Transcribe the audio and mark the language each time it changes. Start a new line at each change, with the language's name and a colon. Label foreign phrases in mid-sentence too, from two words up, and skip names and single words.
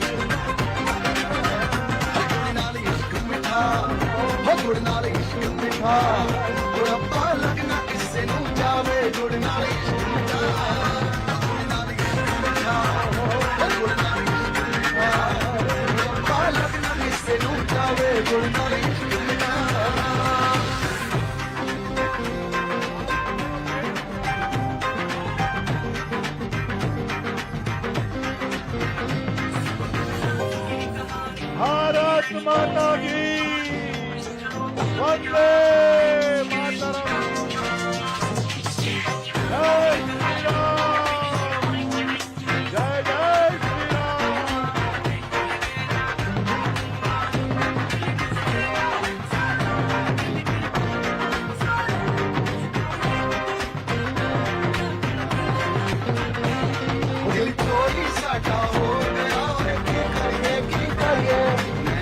Punjabi: ਗੁੜ ਨਾਲ ਇਸ਼ਕ ਮਿੱਠਾ, ਗੁੜ ਨਾਲ ਇਸ਼ਕ ਮਿੱਠਾ, ਰੱਬਾ ਲੱਗਣਾ ਕਿਸੇ ਨੂੰ ਜਾਵੇ ਗੁੜ ਨਾਲ ਇਸ਼ਕ ਮਿੱਠਾ, ਗੁੜ ਨਾਲ ਇਸ਼ਕ ਮਿੱਠਾ, ਗੁੜ ਨਾਲ ਇਸ਼ਕ ਮਿੱਠਾ, ਲੱਗਣਾ ਕਿਸੇ ਨੂੰ ਜਾਵੇ ਗੁੜ ਨਾਲ ਇਸ਼ਕ ਮਿੱਠਾ।
Hindi: भारत माता की वंदे मातरम। जय श्री राम, जय जय श्री राम।
Punjabi: ਦਿਲ ਚੋਰੀ ਸਾਡਾ ਹੋ ਗਿਆ ਹੈ, ਕੀ ਕਰੀਏ ਮੈਂ